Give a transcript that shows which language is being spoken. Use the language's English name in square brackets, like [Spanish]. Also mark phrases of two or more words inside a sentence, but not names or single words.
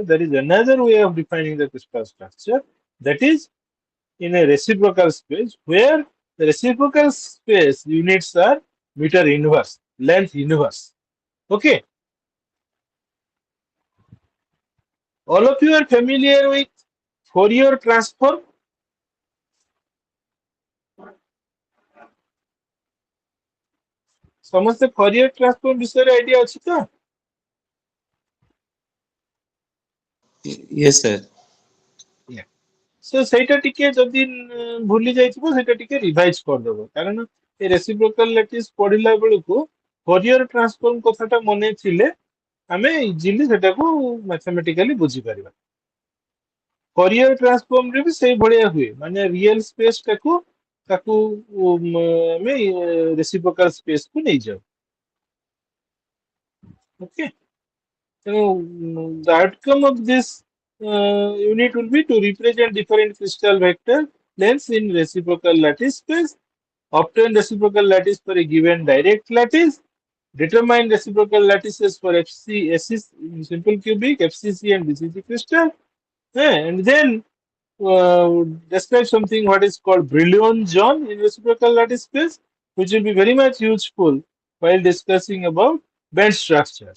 [English] There is another way of defining the crystal structure, that is in a reciprocal space, where the reciprocal space units are meter inverse, length inverse. Okay, all of you are familiar with Fourier transform. [Odia] ସମସ୍ତେ [English] Fourier transform [Odia] ବିଷୟରେ ଆଇଡିଆ ଅଛି ତ? [English] Yes, sir. [Odia] So ସେଇଟା ଟିକେ ଯଦି ଭୁଲି ଯାଇଥିବ ସେଇଟା ଟିକେ ରିଭାଇଜ କରିଦେବ, କାରଣ ଏ [English] reciprocal lattice [Odia] ପଢିଲା ବେଳକୁ [English] Fourier transform [Odia] କଥାଟା ମନେ ଥିଲେ ଆମେ ଇଜିଲି ସେଟାକୁ ମ୍ୟାଥମେଟିକାଲି ବୁଝିପାରିବା। [English] Fourier transform [Odia] ରେ ବି ସେଇ ଭଳିଆ ହୁଏ, ମାନେ [English] real space [Odia] ଟାକୁ ତାକୁ ଆମେ [English] reciprocal space [Odia] କୁ ନେଇଯାଉ। [English] ଓକେ, ତେଣୁ the outcome of this unit will be to represent different crystal vector lengths in reciprocal lattice space, obtain reciprocal lattice for a given direct lattice, determine reciprocal lattices for FC, simple cubic, FCC and BCC crystal, and then describe something what is called Brillouin zone in reciprocal lattice space, which will be very much useful while discussing about band structures.